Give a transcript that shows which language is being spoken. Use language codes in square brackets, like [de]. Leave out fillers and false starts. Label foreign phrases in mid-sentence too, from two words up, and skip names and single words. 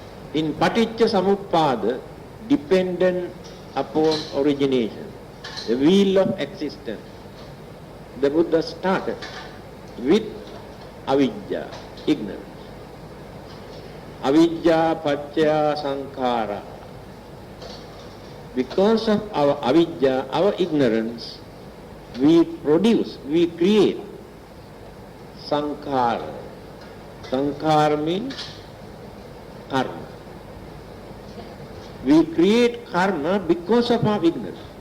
[en] in [pi] Paticca Samuppada, [en] dependent upon origination, the wheel of existence, the Buddha started with avidya, ignorance. [pi] Avidya paccaya sankhara. [en] Because of our avidya, our ignorance, we create sankhara. Sankhara means karma. We create karma because of our ignorance.